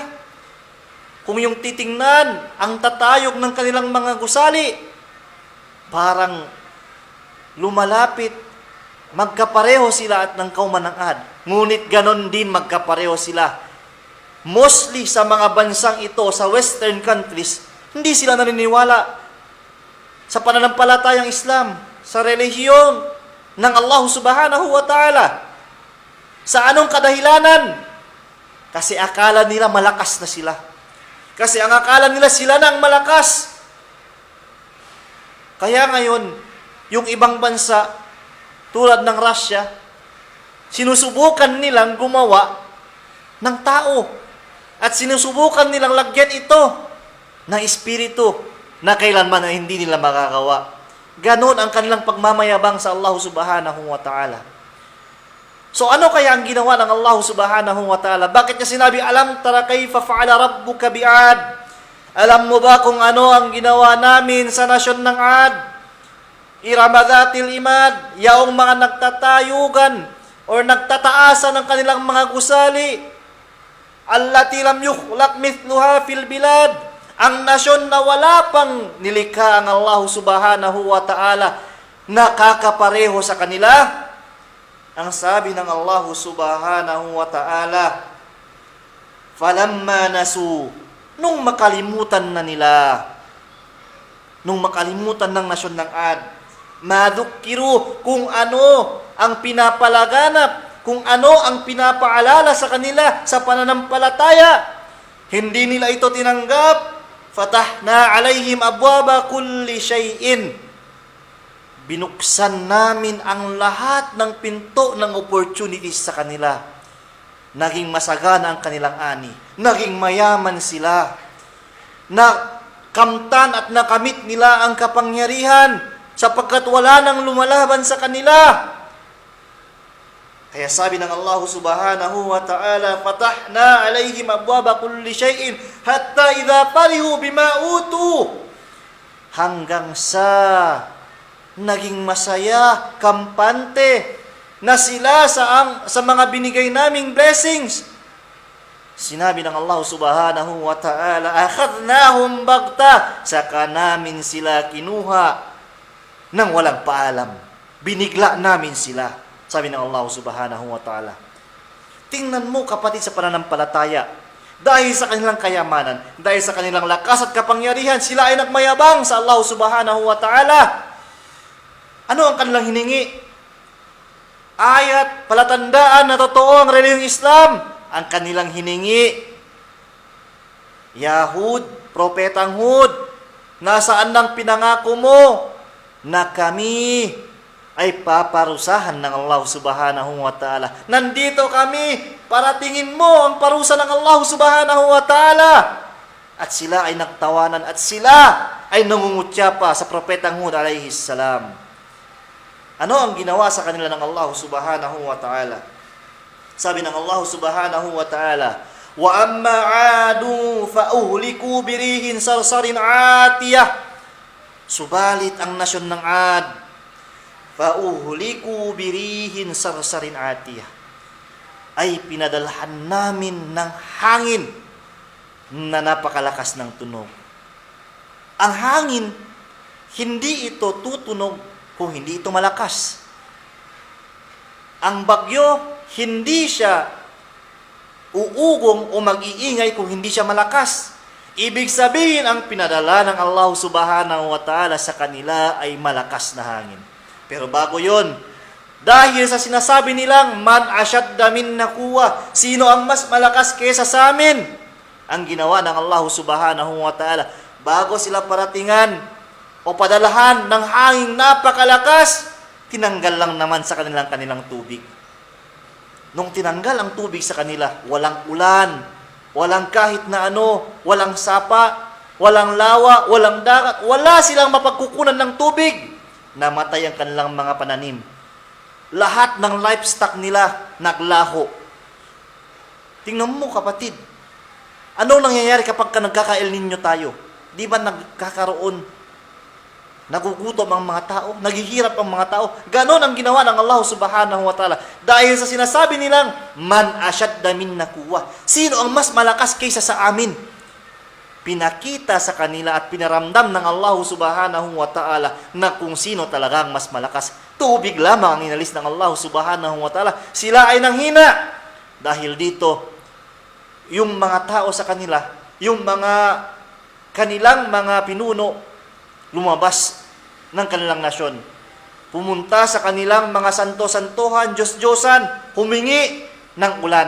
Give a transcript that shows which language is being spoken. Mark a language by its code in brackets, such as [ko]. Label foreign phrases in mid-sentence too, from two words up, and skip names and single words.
[tl] Kung yung titingnan, ang tatayog ng kanilang mga gusali, parang lumalapit, magkapareho sila at ng kauman ng Ad. Ngunit ganon din magkapareho sila. Mostly sa mga bansang ito, sa [en] western countries, [tl] hindi sila naniniwala sa pananampalatayang Islam, sa relihiyon ng Allah [ar] سبحانه وتعالى. [tl] Sa anong kadahilanan? Kasi akala nila malakas na sila. Kasi ang akala nila sila na ang malakas. Kaya ngayon, yung ibang bansa, tulad ng Russia, sinusubukan nilang gumawa ng tao. At sinusubukan nilang lagyan ito ng espiritu na kailanman ay hindi nila makagawa. Ganon ang kanilang pagmamayabang sa Allah [ar] سبحانه وتعالى. [tl] So ano kaya ang ginawa ng Allah [ar] سبحانه وتعالى? [tl] Bakit niya sinabi, [ar] ألم تر كيف فعل ربك بعاد? [tl] Alam mo ba kung ano ang ginawa namin sa nasyon ng Ad? [ar] إرم ذات العماد, [tl] yaong mga nagtatayugan o nagtataasan ng kanilang mga gusali. [ar] التي لم يخلق مثلها في البلاد. [tl] Ang nasyon na wala pang nilikha ang Allah [ar] سبحانه وتعالى, [tl] nakakapareho sa kanila. Ang sabi ng Allah [ar] سبحانه وتعالى, فلما نسوا, [tl] nung makalimutan na nila, nung makalimutan ng nasyon ng Ad, madukkiru, kung ano ang pinapalaganap, kung ano ang pinapaalala sa kanila sa pananampalataya, hindi nila ito tinanggap. [ar] فتحنا عليهم أبواب كل شيء. [tl] Binuksan namin ang lahat ng pinto ng opportunities sa kanila. Naging masagana ang kanilang ani. Naging mayaman sila. Nakamtan at nakamit nila ang kapangyarihan sapagkat wala nang lumalaban sa kanila. Kaya sabi ng Allah [ar] سبحانه وتعالى, فتحنا عليهم أبواب كل شيء حتى إذا فرحوا بما أوتوا. [tl] Hanggang sa naging masaya, kampante na sila sa mga binigay naming blessings. Sinabi ng Allah [ar] سبحانه وتعالى, أخذناهم بغتة, [tl] saka namin sila kinuha nang walang paalam. Binigla namin sila. Sabi ng Allah [ar] سبحانه وتعالى. [tl] Tingnan mo kapatid sa pananampalataya. Dahil sa kanilang kayamanan, dahil sa kanilang lakas at kapangyarihan, sila ay nagmayabang sa Allah [ar] سبحانه وتعالى. [tl] Ano ang kanilang hiningi? Ayat, palatandaan na totoo ang relihiyong Islam. Ang kanilang hiningi, Yahud, Propetang Hud, nasaan ang pinangako mo na kami ay paparusahan ng Allah [ar] سبحانه وتعالى. [tl] Nandito kami para tingin mo ang parusa ng Allah [ar] سبحانه وتعالى. [tl] At sila ay nagtawanan at sila ay nangungutya pa sa Propetang Hud [ar] عليه السلام. [tl] Ano ang ginawa sa kanila ng Allah [ar] سبحانه وتعالى? [tl] Sabi ng Allah [ar] سبحانه وتعالى, وأما عاد فأهلكوا بريح صرصر عاتية. [tl] Subalit ang nasyon ng 'Ad, [ar] فأهلكوا بريح صرصر عاتية, [tl] ay pinadalhan namin ng hangin na napakalakas ng tunog. Ang hangin, hindi ito tutunog kung hindi ito malakas. Ang bagyo, hindi siya uugong o mag-iingay kung hindi siya malakas. Ibig sabihin, ang pinadala ng Allah [ar] سبحانه وتعالى [tl] sa kanila ay malakas na hangin. Pero bago yon, dahil sa sinasabi nilang, [ar] من أشد منا قوة, [tl] sino ang mas malakas kaysa sa amin? Ang ginawa ng Allah [ar] سبحانه وتعالى, [tl] bago sila paratingan o padalahan ng hangin napakalakas, tinanggal lang naman sa kanilang tubig. Nung tinanggal ang tubig sa kanila, walang ulan, walang kahit na ano, walang sapa, walang lawa, walang dagat, wala silang mapagkukunan ng tubig. Namatay ang kanilang mga pananim. Lahat ng livestock nila naglaho. Tingnan mo kapatid, anong nangyayari kapag nagkaka-El Niño tayo? Di ba nagkakaroon, nagugutom ang mga tao, naghihirap ang mga tao? Ganon ang ginawa ng Allah [ar] سبحانه وتعالى. [tl] Dahil sa sinasabi nilang, [ar] من أشد منا قوة, [tl] sino ang mas malakas kaysa sa amin? Pinakita sa kanila at pinaramdam ng Allah [ar] سبحانه وتعالى [tl] na kung sino talagang mas malakas. Tubig lamang ang inalis ng Allah [ar] سبحانه وتعالى. [tl] Sila ay nanghina. Dahil dito, yung mga tao sa kanila, yung kanilang mga pinuno, lumabas ng kanilang nasyon. Pumunta sa kanilang mga santo-santuhan, Diyos-Diyosan, humingi ng ulan.